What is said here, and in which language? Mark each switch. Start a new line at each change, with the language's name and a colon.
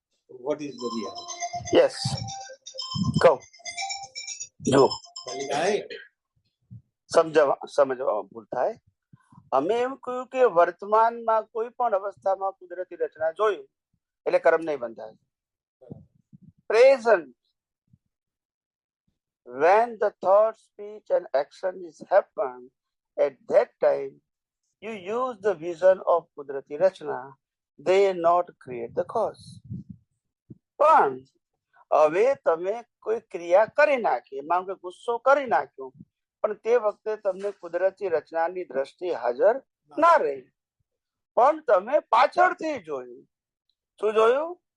English: What is the reality?
Gujarati: Yes, કહો. જો સમજવામાં ભૂલ થાય. અમે એમ કહ્યું કે વર્તમાનમાં કોઈ પણ અવસ્થામાં કુદરતી રચના જોયું એટલે કર્મ નહીં બંધાય.
English: present, when the thought, speech and action is happen, at that time you use the vision of
Gujarati: કુદરતી રચના.
English: They not create the cause.
Gujarati: પણ હવે તમે કોઈ ક્રિયા કરી નાખી, માનો કે ગુસ્સો કરી નાખ્યો, પણ તે વખતે તમને કુદરતી રચનાની દ્રષ્ટિ હાજર ના રહી, પણ તમે પાછળથી જોયું. શું જોયું?